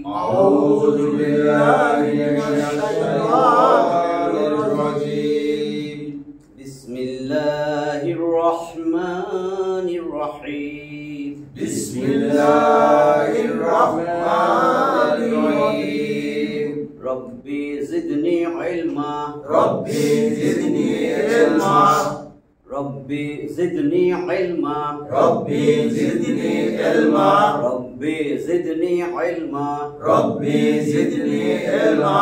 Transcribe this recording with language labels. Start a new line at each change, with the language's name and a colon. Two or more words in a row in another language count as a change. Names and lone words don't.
Arabic: أعوذ بالله من الشيطان الرجيم. بسم الله الرحمن الرحيم. بسم الله الرحمن الرحيم. رب زدني علما. رب زدني علما. رب زدني علما. رب زدني علما. رب زدني علما. رب زدني علما.